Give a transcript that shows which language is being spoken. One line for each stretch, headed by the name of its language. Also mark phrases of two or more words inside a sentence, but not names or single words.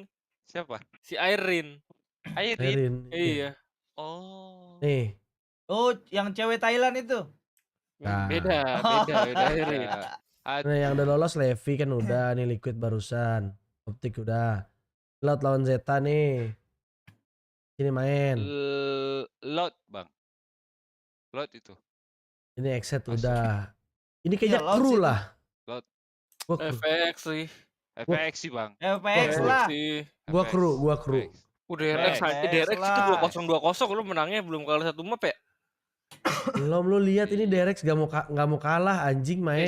Indonesian: Siapa? Si Airin. Airin. Iya. Oh. Nih. Oh, yang cewek Thailand itu. Nah. Beda Airin. Nah, yang udah lolos Levi kan udah nih, Liquid barusan. Optik udah. Lot lawan Zeta nih. Ini main. Lot bang. Lot itu. Ini Xset udah. Ini kayaknya kru lah. Lot. FX sih. FX sih bang. FX lah. Gua kru. Udah DRX itu 2020 lu menangnya belum kalah 1 map ya? Belum, lu lihat ini DRX gak mau kalah anjing main.